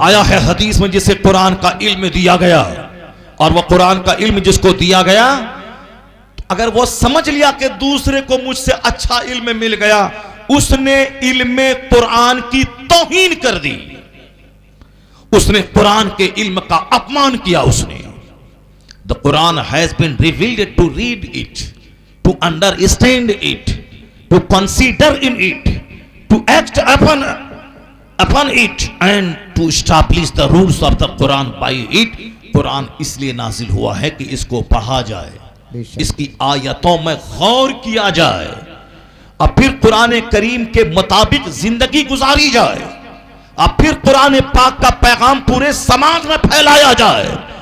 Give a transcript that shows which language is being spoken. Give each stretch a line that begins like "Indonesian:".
Hindi: आया है हदीस में जिसे कुरान का इल्म दिया गया, और वह कुरान का इल्म जिसको दिया गया, अगर वो समझ लिया कि दूसरे को मुझसे अच्छा इल्म मिल गया, उसने इल्म कुरान की तौहीन कर दी, उसने कुरान के इल्म का अपमान किया।
English: उसने The Quran has been revealed to read it, to understand it, to consider in it, to act upon it, and to establish the rules of the Quran by it.
Hindi: Quran इसलिए नाजिल हुआ है कि इसको पढ़ा जाए, इसकी आयतों में गौर किया जाए, और फिर कुरान करीम के मुताबिक जिंदगी गुजारी जाए, और फिर कुरान पाक का पैगाम पूरे समाज में फैलाया जाए।